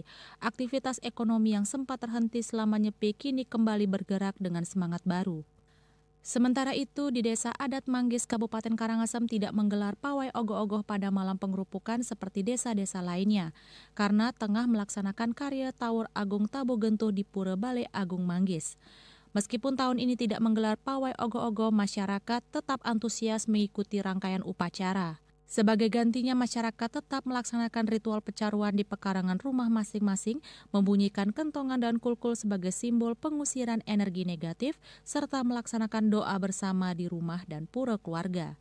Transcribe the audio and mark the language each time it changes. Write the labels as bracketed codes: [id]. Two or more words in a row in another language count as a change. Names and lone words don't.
[id] Aktivitas ekonomi yang sempat terhenti selama nyepi kini kembali bergerak dengan semangat baru. Sementara itu, di Desa Adat Manggis, Kabupaten Karangasem tidak menggelar pawai ogoh-ogoh pada malam pengerupukan seperti desa-desa lainnya, karena tengah melaksanakan karya Tawur Agung Tabo Gentuh di Pura Balai Agung Manggis. Meskipun tahun ini tidak menggelar pawai ogoh-ogoh, masyarakat tetap antusias mengikuti rangkaian upacara. Sebagai gantinya, masyarakat tetap melaksanakan ritual pecaruan di pekarangan rumah masing-masing, membunyikan kentongan dan kulkul sebagai simbol pengusiran energi negatif, serta melaksanakan doa bersama di rumah dan pura keluarga.